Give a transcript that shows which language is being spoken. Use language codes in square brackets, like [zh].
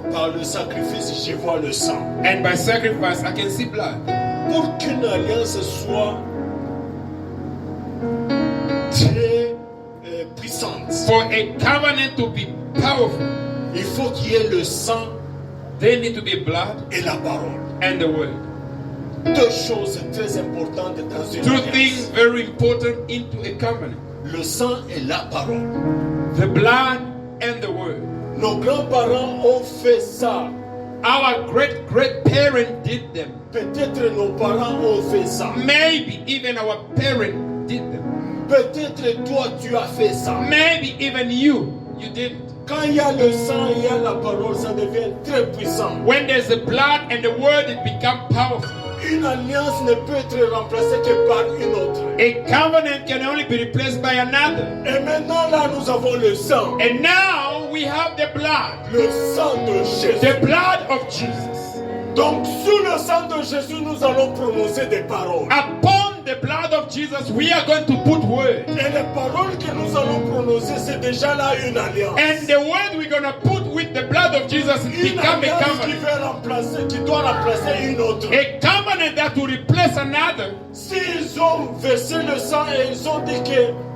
[fr] Par le sacrifice, je vois le sang. [en] and by sacrifice, I can see blood. [fr] Pour qu'une alliance soit très puissante, [en] For a covenant to be powerful, [fr] il faut qu'il y ait le sang [en] there need to be blood [fr] et la parole. [en] and the word. [fr] Deux choses très importantes dans une [en] Two things [fr] alliance. [en] very important into a covenant: [fr] Le sang et la parole. [en] the blood and the word. [fr] Nos grands-parents ont fait ça. [en] Our great parent did them. [fr] Peut-être nos parents ont fait ça. [en] Maybe even our parent did them. [fr] Peut-être toi tu as fait ça. [en] Maybe even you did it. [fr] Quand il y a le sang, il y a la parole, ça devient très puissant. [en] When there's the blood and the word, it becomes powerful. [fr] Une alliance ne peut être remplacée que par une autre. [en] A covenant can only be replaced by another. [fr] Et maintenant là, nous avons le sang. [en] And now we have the blood. [fr] Le sang de Jésus. [en] The blood of Jesus. [fr] Donc sous le sang de Jésus, nous allons prononcer des paroles. [en] Upon the blood of Jesus, we are going to put word. [fr] Et les paroles que nous allons prononcer, c'est déjà là une alliance. [en] And the word we're going to put with the blood of Jesus [fr] Une [en] become a [fr] alliance qui [en] covenant. [fr] veut remplacer, qui doit remplacer une autre. [en] A covenant that will replace another. [fr] S'ils ont versé le sang et ils ont dit que